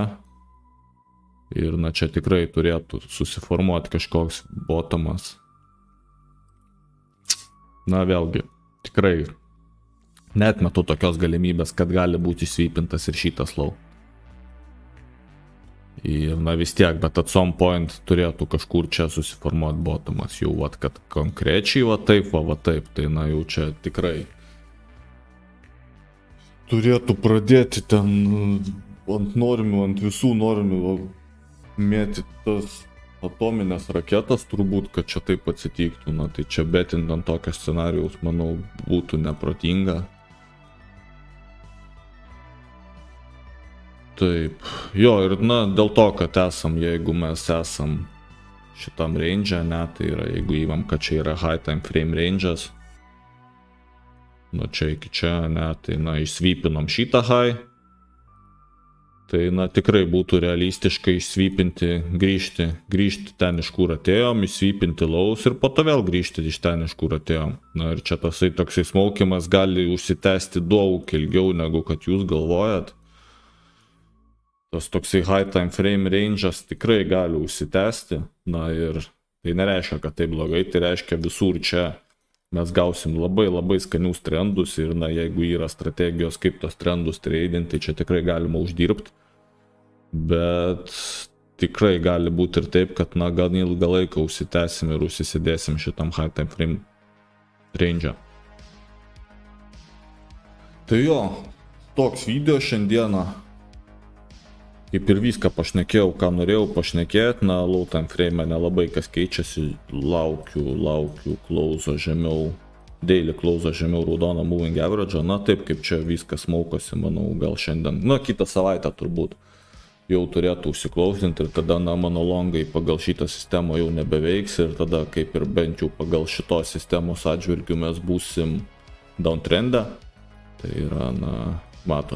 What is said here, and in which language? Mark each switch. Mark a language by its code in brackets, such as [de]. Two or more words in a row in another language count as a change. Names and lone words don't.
[lt] Ir, na, čia tikrai turėtų susiformuoti kažkoks botomas. Na, vėlgi, tikrai neatmetu tokios galimybės, kad gali būti išsvypintas ir šitas low. Ir, na, vis tiek, bet [en] at some point [lt] turėtų kažkur čia susiformuoti botomas. Jau, vat, kad konkrečiai, va taip, tai, na, jau čia tikrai turėtų pradėti ten ant visų normių mėtyti tas atominės raketas, turbūt, kad čia taip atsitiktų. Na, tai čia betint ant tokio scenarijaus, manau, būtų neprotinga. Taip, jo, ir na, dėl to, kad jeigu mes esam šitam range, ne, tai yra, jeigu įvam, kad čia yra [en] high time frame range'as, [lt] nuo čia iki čia, ne, tai na, išsvypinom šitą high, tai na, tikrai būtų realistiškai išsvypinti, grįžti ten, iš kur atėjom, išsvypinti lows ir po to vėl grįžti iš ten, iš kur atėjom. Na ir čia tasai toksai smaukimas gali užsitęsti daug ilgiau, negu kad jūs galvojat. tas toksai [en] high time frame range'as [lt] tikrai gali užsitęsti. Na ir tai nereiškia, kad tai blogai, tai reiškia visur čia mes gausim labai skanius trendus ir na, jeigu yra strategijos, kaip tos trendus tradinti, tai čia tikrai galima uždirbti. Bet tikrai gali būti ir taip, kad na, gan ilgą laiką užsitęsim ir užsisidėsim šitam [en] high time frame range. [lt] Tai jo, toks video šiandieną. Kaip ir viską pašnekėjau, ką norėjau pašnekėti, na, [en] low time frame [lt] nelabai kas keičiasi, laukiu close žemiau, [en] daily close [lt] žemiau raudono [en] moving average, [lt] na taip kaip čia viskas maukosi, manau, gal šiandien, na kitą savaitę turbūt jau turėtų užsiklausinti ir tada, na, mano longai pagal šitą sistemą jau nebeveiks ir tada kaip ir bent jau pagal šitos sistemos atžvilgių mes būsim downtrendę, tai yra, na, matot.